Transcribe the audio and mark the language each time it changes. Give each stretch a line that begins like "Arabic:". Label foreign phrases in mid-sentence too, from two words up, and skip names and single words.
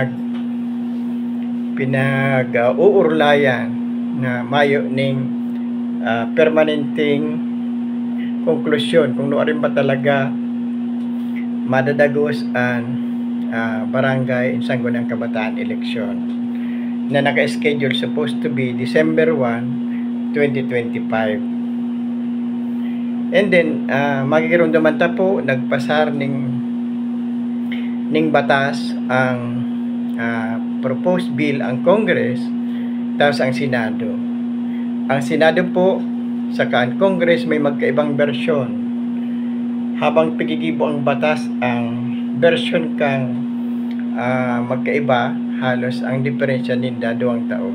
Bikol: uurlayan na mayo ning permanenteng konklusyon kung noorin ba talaga madadagos ang barangay Sangguniang Kabataan election na naka-schedule
English: supposed to be
Bikol: December 1, 2025.
English: And then
Bikol: magiging naman ta po nagpasar ning batas ang
English: proposed bill
Bikol: ang Congress tapos ang Senado. Ang Senado po saka ang Congress may magkaibang bersyon. Habang pigigibo ang batas ang version kang magkaiba, halos ang diferensya ninda 2 taon.